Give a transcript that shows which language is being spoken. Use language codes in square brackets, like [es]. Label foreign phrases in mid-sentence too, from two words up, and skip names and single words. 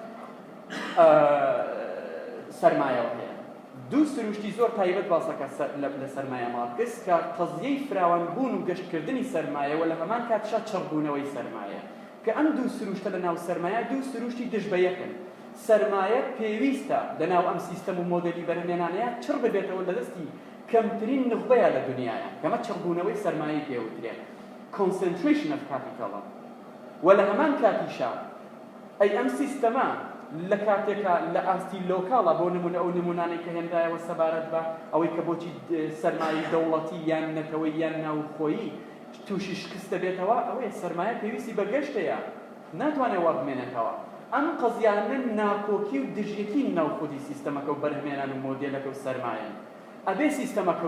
[ckb] سەرمایەوە هەیە دوو سروشتی زۆر تایبەت باسەکە لە سەرمایە مارکس کە قەزیەی فراوانبوون و گەشتکردنی سەرمایەوە لە هەمان کاتشا چڕبوونەوەی سەرمایە کە ئەم دوو سروشتە لە ناو سەرمایە دوو سروشتی دژ بە یەکن سەرمایە پێویستە لەناو ئەم سیستەم و مۆدەلی بەرهەمێنانەیە چڕ ببێتەوە لە دەستی کەمترین نخبەیە لە دنیایە کەمە چڕبوونەوەی سەرمایەی پێوترێت [en] concentration of capital [ckb] و لە هەمان کاتیشا ئەی ئەم سیستەمە لە کاتێکە لە ئاستی لۆکاڵە بۆ نمونە ئەو نمونانەی کە هێندایەوە سەبارەت بە ئەوەی کە بۆچی سەرمایەی دەوڵەتی یان نەتەوەی یان ناوخۆیی تووشی شکست دەبێتەوە ئەوەیە سەرمایە پێویستی بە گەشتەیە ناتوانێت وا بمێنێتەوە ئەم قەزیانە ناکۆکی و دژیەکی ناوخۆدی سیستەمەکە و بەرهەمێنان و مۆدێلەکە و سەرمایە ئەبێ سیستەمەکە